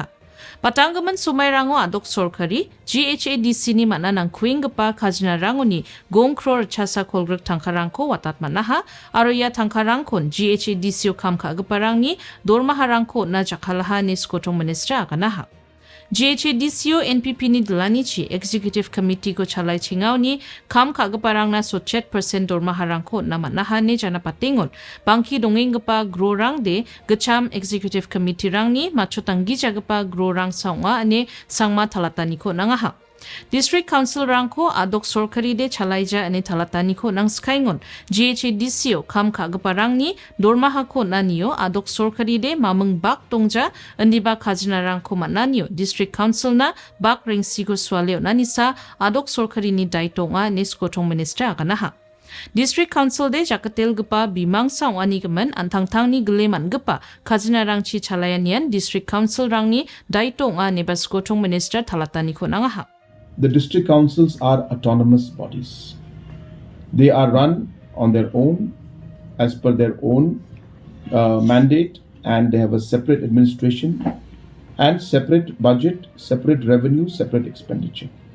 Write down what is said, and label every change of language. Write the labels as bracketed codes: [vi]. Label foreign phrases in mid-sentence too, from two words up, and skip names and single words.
[grt] Patanggaman sumairango adok sorkari GHADC ni mingnamgipa kuinggipa kajinarangko ni gong crore chasa kolgrek tangkarangko watat manaha aro ya tangkarangkon GHADC o kamkagiparang ni dormaharangko na jakalaha ni skotong minister akanaha. GHADC o NPP ni anichi [en] Executive Committee [grt] ko chalai chingao ni kam kagaparang na so 7% dormaharang ko na manahan ni janapatingon. Bangki dongenggipa grorang de gacham [en] Executive Committee [grt] rang ni machotanggi jagapa grorang saunga ane sangma talatani ko nangaha. [en] District Council [grt] rangko adok sorkari de chalaija ane talatani ko nang skaingon. GHADC o kam kagaparang ni dormaha ko naniyo adok sorkari de mameng bak tongja aniba kajinarang ko mananiyo. [en] District Council [grt] na bak ringsi ko swaleo nanisa adok sorkari ni daitonga ne skotong minister akanaha. [en] District Council [grt] de jakatilgipa bimangsa wanigaman antangtang ni glemanggipa kajinarang chi chalayanian [en] District Council [grt] rang ni daitonga ne baskotong minister talatani ko nangaha. [en] The district councils are autonomous bodies. They are run on their own, as per their own mandate, and they have a separate administration and separate budget, separate revenue, separate expenditure.